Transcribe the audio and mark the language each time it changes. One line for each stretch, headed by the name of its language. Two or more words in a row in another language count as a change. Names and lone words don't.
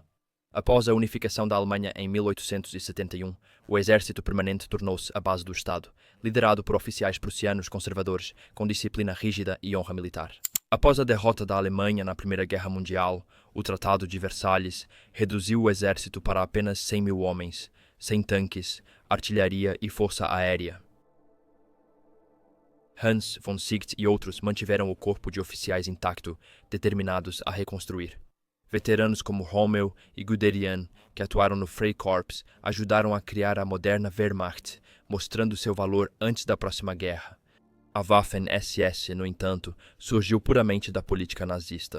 Portuguese: Após a unificação da Alemanha em 1871, o exército permanente tornou-se a base do Estado, liderado por oficiais prussianos conservadores, com disciplina rígida e honra militar. Após a derrota da Alemanha na Primeira Guerra Mundial, o Tratado de Versalhes reduziu o exército para apenas 100.000 homens, sem tanques, artilharia e força aérea. Hans von Siegt e outros mantiveram o corpo de oficiais intacto, determinados a reconstruir. Veteranos como Rommel e Guderian, que atuaram no Freikorps, ajudaram a criar a moderna Wehrmacht, mostrando seu valor antes da próxima guerra. A Waffen-SS, no entanto, surgiu puramente da política nazista.